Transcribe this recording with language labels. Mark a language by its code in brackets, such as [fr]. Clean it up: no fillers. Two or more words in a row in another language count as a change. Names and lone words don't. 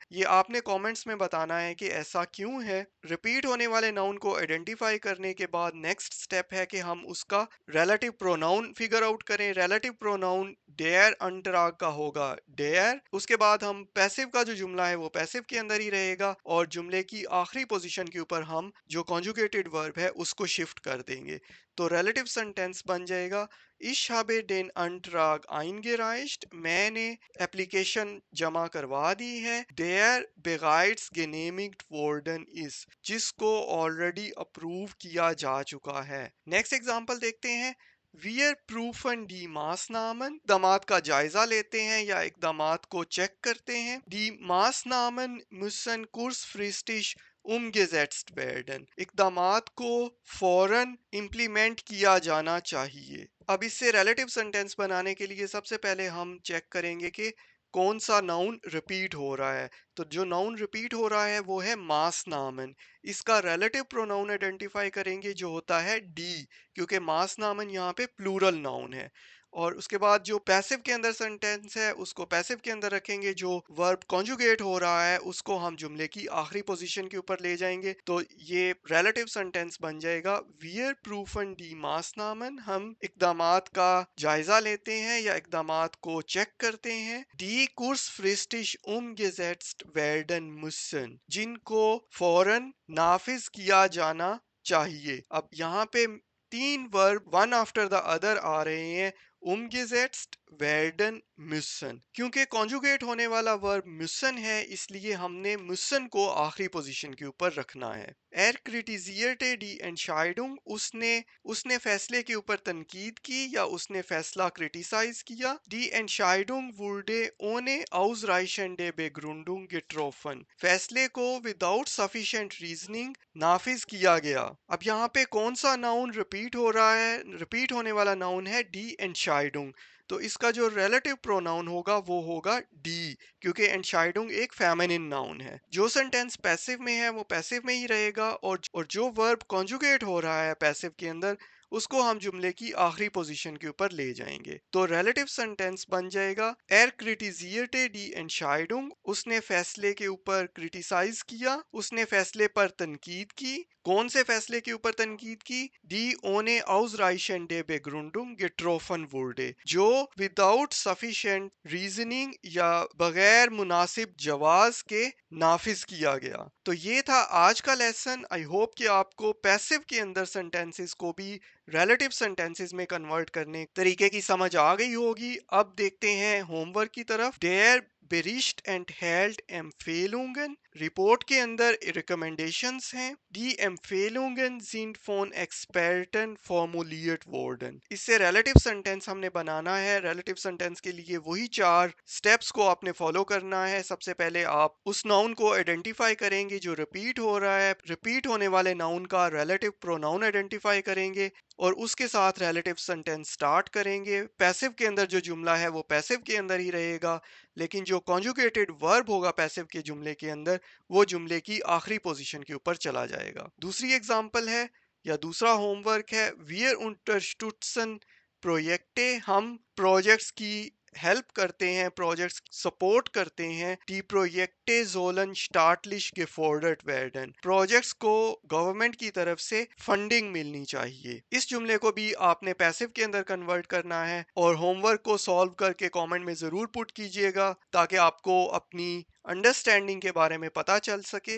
[ur] یہ آپ نے کمنٹس میں بتانا ہے کہ ایسا کیوں ہے۔ ریپیٹ ہونے والے ناؤن کو آئیڈینٹیفائی کرنے کے بعد [en] next step [ur] ہے کہ ہم اس کا [en] relative pronoun figure out [ur] کریں. [en] relative pronoun [de] der Antrag [ur] کا ہوگا ڈیر. اس کے بعد ہم پیسو کا جو جملہ ہے وہ پیسو کے اندر ہی رہے گا اور جملے کی آخری پوزیشن کے اوپر ہم جو [en] conjugated verb [ur] ہے اس کو شفٹ کر دیں گے. تو [en] relative sentence [ur] بن جائے گا [de] Ich habe den Antrag eingereicht, [ur] میں نے ایپلیکیشن جمع کروا دی ہے. [de] Der bereits genehmigt worden ist, [ur] جس کو [en] already approve [ur] کیا جا چکا ہے. [en] next example [ur] دیکھتے ہیں. [de] Wir prüfen die Maßnahmen, [ur] اقدامات کا جائزہ لیتے ہیں یا اقدامات کو چیک کرتے ہیں. [de] Die Maßnahmen müssen kurzfristig umgesetzt werden, [ur] اقدامات کو فوراً امپلیمنٹ کیا جانا چاہیے. اب اس سے [en] relative sentence [ur] بنانے کے لیے سب سے پہلے ہم چیک کریں گے کہ کون سا [en] noun repeat [ur] ہو رہا ہے. تو جو [en] noun repeat [ur] ہو رہا ہے وہ ہے ماس نامن. اس کا [en] relative pronoun identify [ur] کریں گے جو ہوتا ہے ڈی، کیونکہ ماس نامن یہاں پہ [en] plural noun [ur] ہے. اور اس کے بعد جو پیسو کے اندر سینٹینس ہے اس کو پیسو کے اندر رکھیں گے. جو [en] verb conjugate [ur] ہو رہا ہے اس کو ہم جملے کی آخری پوزیشن کے اوپر لے جائیں گے. تو یہ [en] relative sentence [ur] بن جائے گا [de] Wir prüfen die Maßnahmen, [ur] ہم اقدامات کا جائزہ لیتے ہیں یا اقدامات کو چیک کرتے ہیں. [de] Die kurzfristig umgesetzt werden müssen, [ur] جن کو فوراً نافذ کیا جانا چاہیے. اب یہاں پہ تین [en] verb one after the other [ur] آ رہے ہیں. [de] umgesetzt werden müssen, [ur] کیونکہ کانجوگیٹ ہونے والا ورب müssen ہے اس لیے ہم نے müssen کو آخری پوزیشن کے اوپر رکھنا ہے. [de] Er kritisierte die Entscheidung, [ur] اس نے فیصلے کے اوپر تنقید کی یا اس نے فیصلہ کریٹیسائز کیا. [de] Die Entscheidung wurde ohne ausreichende Begründung getroffen, [ur] فیصلے کو [en] without sufficient reasoning [ur] نافذ کیا گیا. اب یہاں پہ کون سا [en] noun repeat [ur] ہو رہا ہے؟ ریپیٹ ہونے والا ناؤن ہے [de] die Entscheidung. [ur] تو اس کا جو [en] relative pronoun [ur] ہوگا وہ ہوگا ڈی، کیونکہ اینشائڈونگ ایک [en] feminine noun [ur] ہے. جو [en] sentence passive [ur] میں ہے وہ پیسو میں ہی رہے گا اور جو [en] verb conjugate [ur] ہو رہا ہے پیسو کے اندر اس کو ہم جملے کی آخری پوزیشن کے اوپر لے جائیں گے. تو [en] relative sentence [ur] بن جائے گا [de] Er kritisierte die Entscheidung, [ur] اس نے فیصلے کے اوپر کریٹیسائز کیا، اس نے فیصلے پر تنقید کی. کون سے فیصلے کے اوپر تنقید کی? [de] Die ohne ausreichende Begründung getroffen wurde, [ur] جو [en] without sufficient reasoning [ur] یا بغیر مناسب جواز کے نافذ کیا گیا. تو یہ تھا آج کا لیسن. [en] I hope [ur] کہ آپ کو پیسو کے اندر سینٹینسز کو بھی [en] relative sentences [ur] میں کنورٹ کرنے طریقے کی سمجھ آ گئی ہوگی. اب دیکھتے ہیں ہوم ورک کی طرف. [de] Der Bericht enthält Empfehlungen, [ur] رپورٹ کے اندر ریکمنڈیشنز ہیں. [de] Die Empfehlungen sind von Experten formuliert worden, [ur] اس سے [en] relative sentence [ur] ہم نے بنانا ہے. [en] relative sentence [ur] کے لیے وہی چار سٹیپس کو آپ نے فالو کرنا ہے. سب سے پہلے آپ اس ناؤن کو آئیڈینٹیفائی کریں گے جو ریپیٹ ہو رہا ہے. ریپیٹ ہونے والے ناؤن کا [en] relative pronoun identify [ur] کریں گے اور اس کے ساتھ [en] relative sentence start [ur] کریں گے. پیسو کے اندر جو جملہ ہے وہ پیسو کے اندر ہی رہے گا، لیکن جو [en] conjugated verb [ur] ہوگا پیسو کے جملے کے اندر وہ جملے کی آخری پوزیشن کے اوپر چلا جائے گا. دوسری ایگزامپل ہے یا دوسرا ہوم ورک ہے [de] Wir unterstützen Projekte, [ur] ہم پروجیکٹس کی ہیلپ کرتے ہیں, [en] projects support [ur] کرتے ہیں. [de] Die Projekte sollen staatlich gefördert werden, [ur] پروجیکٹس کو گورنمنٹ کی طرف سے فنڈنگ ملنی چاہیے. اس جملے کو بھی آپ نے پیسو کے اندر کنورٹ کرنا ہے اور ہوم ورک کو سالو کر کے کمنٹ میں ضرور پٹ کیجیے گا تاکہ آپ کو اپنی انڈرسٹینڈنگ کے بارے میں پتا چل سکے.